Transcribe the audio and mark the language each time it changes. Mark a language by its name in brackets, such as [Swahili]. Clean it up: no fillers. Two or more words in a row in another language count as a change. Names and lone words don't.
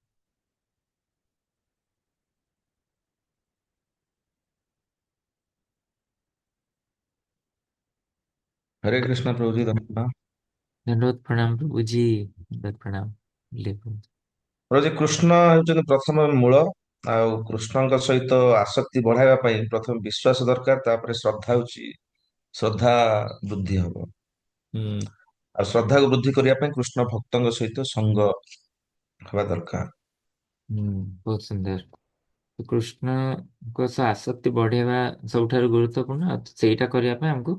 [Hindi] हरे कृष्ण प्रभु जी धन्यवाद दंडवत प्रणाम प्रभु जी दंडवत प्रणाम [Odia] प्रभु जी कृष्ण हेउଛନ୍ତି ପ୍ରଥମ ମୂଳ ଆଉ କୃଷ୍ଣଙ୍କ ସହିତ ଆସକ୍ତି ବଢାଇବା ପାଇଁ ପ୍ରଥମେ ବିଶ୍ୱାସ ଦରକାର ତାପରେ ଶ୍ରଦ୍ଧା ହେଉଛି ଶ୍ରଦ୍ଧା ବୃଦ୍ଧି ହବ ଆଉ ଶ୍ରଦ୍ଧାକୁ ବୃଦ୍ଧି କରିବା ପାଇଁ କୃଷ୍ଣ ଭକ୍ତଙ୍କ ସହିତ ସଙ୍ଗ ହେବା ଦରକାର ବହୁତ ସୁନ୍ଦର କୃଷ୍ଣଙ୍କ ସହ ଆସକ୍ତି ବଢେଇବା ସବୁଠାରୁ ଗୁରୁତ୍ୱପୂର୍ଣ୍ଣ ସେଇଟା କରିବା ପାଇଁ ଆମକୁ